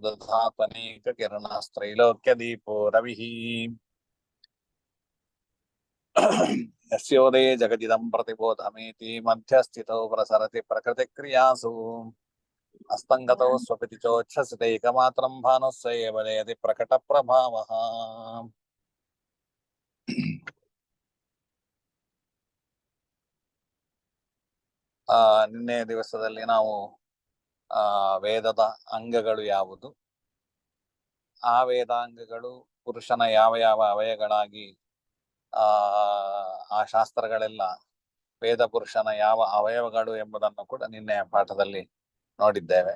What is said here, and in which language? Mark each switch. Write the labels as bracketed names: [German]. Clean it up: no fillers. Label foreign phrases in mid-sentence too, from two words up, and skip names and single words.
[Sanskrit] स्वदधात्मनेककिरणस्त्रैलोक्यदीपो रविः यस्योदये जगदिदं प्रतिबोधमेति मध्यस्थितौ प्रसरति प्रकृतिक्रियासु अस्तङ्गतौ स्वपिति चोच्छ्वसितैकमात्रं भानुः स एव जयति प्रकटप्रभावः [Kannada] ನಿನ್ನೆ ದಿವಸದಲ್ಲಿ ನಾವು ವೇದದ ಅಂಗಗಳು ಯಾವುದು, ಆ ವೇದಾಂಗಗಳು ಪುರುಷನ ಯಾವ ಯಾವ ಅವಯವಗಳಾಗಿ ಆ ಶಾಸ್ತ್ರಗಳೆಲ್ಲ ವೇದ ಪುರುಷನ ಯಾವ ಅವಯವಗಳು ಎಂಬುದನ್ನು ಕೂಡ ನಿನ್ನೆಯ ಪಾಠದಲ್ಲಿ ನೋಡಿದ್ದೇವೆ.